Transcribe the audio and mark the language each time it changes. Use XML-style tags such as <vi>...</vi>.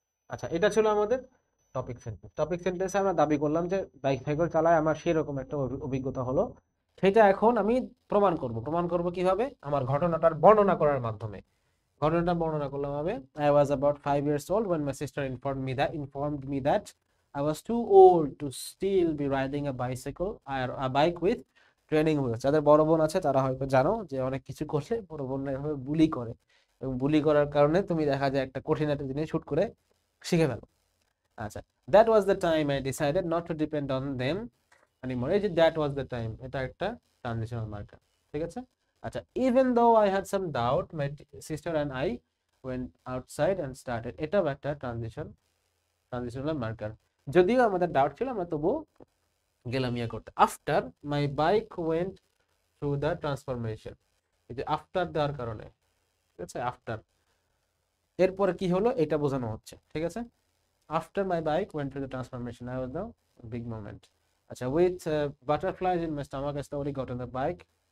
<bn>আচ্ছা, এটা ছিল আমাদের টপিক সেন্টেন্স। টপিক সেন্টেন্সে আমরা দাবি করলাম যে বাইসাইকেল চালায় আমার সেরকম একটা অভিজ্ঞতা হলো। সেটা এখন আমি প্রমাণ করব। প্রমাণ করব কিভাবে? আমার ঘটনাটার বর্ণনা করার মাধ্যমে। ঘটনাটা বর্ণনা করলাম আমি,</bn> <en>I was about 5 years old when my sister informed me that I was too old to still be riding a bicycle or a bike with training wheels.</en> <bn>যাদের বড় বোন আছে তারা হয়তো জানো যে অনেক কিছু করলে বড় বোনরা এভাবে বুলি করে, এবং বুলি করার কারণে তুমি দেখা যায় একটা কঠিন একটা জিনিস হুট করে শিখে ফেলো।</bn> <en>আচ্ছা, that was the time I decided not to depend on them anymore.</en> <bn>এই যে</bn> <en>that was the time,</en> <bn>এটা একটা ট্রানজিশনাল মার্কার। ঠিক আছে।</bn> <en>আচ্ছা, even though I had some doubt, my sister and I went outside and started.</en> <bn>এটাও একটা transitional marker. যদিও আমাদের ডাউট ছিল, আমরা তবু গেলাম ইয়ে করতে।</bn> <en>after my bike went through the transformation,</en> <bn>এই যে আফটার দেওয়ার কারণে, ঠিক আছে, আফটার এরপরে কি হলো এটা বোঝানো হচ্ছে। ঠিক আছে,</bn> <en>after my bike went through the transformation, I was the big moment. আচ্ছা, with butterflies in my stomach, I slowly got on the bike.</en>